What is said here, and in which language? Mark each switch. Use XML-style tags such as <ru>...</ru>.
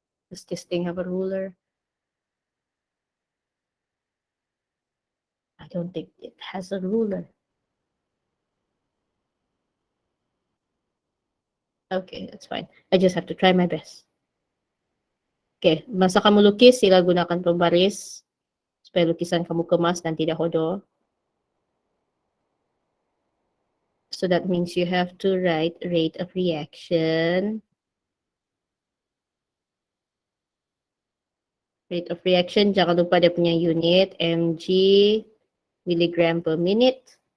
<en>Does this thing have a ruler? I don't think it has a ruler. Okay, that's fine. I just have to try my best.</en> <ms>Okay, masa kamu lukis, sila gunakan pembaris supaya lukisan kamu kemas dan tidak hodoh.</ms> <en>So that means you have to write rate of reaction. Rate of reaction,</en> <ms>jangan lupa dia punya</ms> <en>unit, mg, milligram per minute.</en>